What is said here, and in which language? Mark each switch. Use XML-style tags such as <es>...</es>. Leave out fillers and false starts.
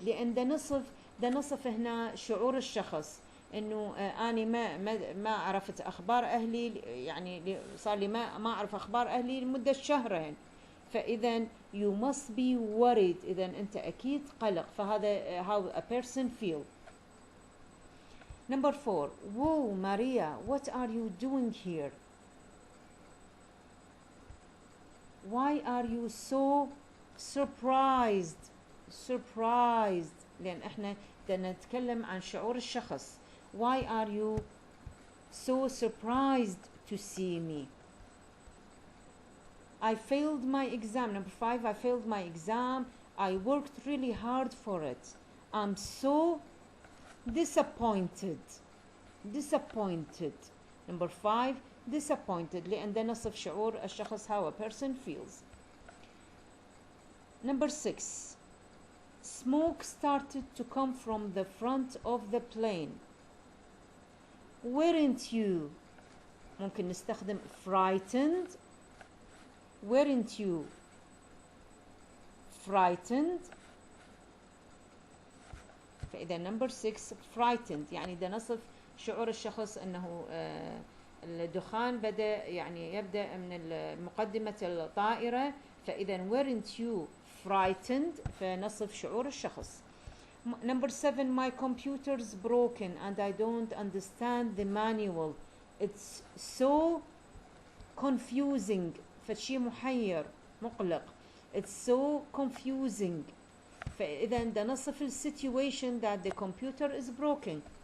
<ar>لأن ده نصف هنا شعور الشخص إنه أنا ما عرفت أخبار أهلي، يعني صار لي ما أعرف أخبار أهلي لمدة شهرين. فإذا</ar> <en>you must be worried،</en> <ar>إذا أنت أكيد قلق.</ar> <en>فهذا how a person feel. Number 4, whoa Maria, what are you doing here? Why are you so surprised?</en> <ar>Surprised لأن إحنا بدنا نتكلم عن شعور الشخص.</ar> <en>Why are you so surprised to see me? I failed my exam. Number 5, I failed my exam. I worked really hard for it. I'm so disappointed. Disappointed. Number 5, disappointed</en> <ar>لأن ده نصف شعور الشخص</ar> <en>how a person feels. Number 6, smoke started to come from the front of the plane. Weren't you?</en> <ar>ممكن نستخدم frightened.</ar> <en>Weren't you frightened?</en> <ar>فإذا</ar> <en>number 6 frightened</en> <ar>يعني ده نصف شعور الشخص أنه الدخان يبدأ من مقدمة الطائرة. فإذا</ar> <en>weren't you frightened</en> <ar>فنصف شعور الشخص.</ar> <en>Number 7, my computer's broken and I don't understand the manual. It's so confusing.</en> <ar>فشي محير مقلق.</ar> <en>It's so confusing.</en> <ar>فإذا ده نصف</ar> <en>situation that the computer is broken.</en>